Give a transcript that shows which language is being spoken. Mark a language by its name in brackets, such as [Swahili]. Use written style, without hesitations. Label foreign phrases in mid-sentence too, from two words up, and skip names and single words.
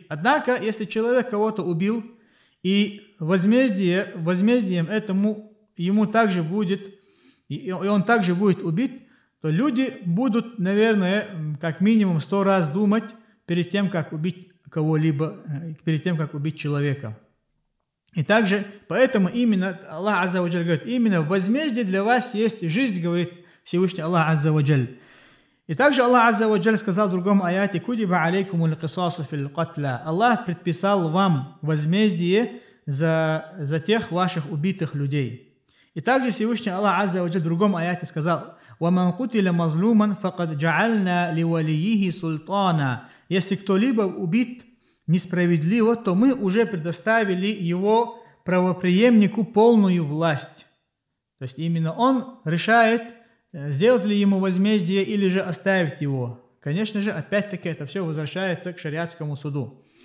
[Russian] Однако, если человек кого-то убил, и возмездием этому ему также будет, и он также будет убит, то люди будут, наверное, как минимум 100 раз думать перед тем, как убить кого-либо, перед тем, как убить человека. И также, поэтому именно Аллах [Arabic] عز وجل [Russian] говорит, именно в возмездии для вас есть жизнь, говорит Всевышний Аллах [Arabic] عز وجل. [Russian] И также Аллах [Arabic] عز وجل [Russian] сказал в другом аяте, [Arabic] «كتب عليكم القصاص في القتلى». [Russian] Аллах предписал вам возмездие за тех ваших убитых людей. И также Всевышний Аллах [Arabic] عز وجل [Russian] в другом аяте сказал, [Arabic] «ومن قتل مظلوما فقد جعلنا لوليه سلطانا». [Russian] Если кто-либо убит несправедливо, то мы уже предоставили его правопреемнику полную власть. То есть именно он решает, сделать ли ему возмездие или же оставить его. Конечно же, опять-таки, это все возвращается к шариатскому суду.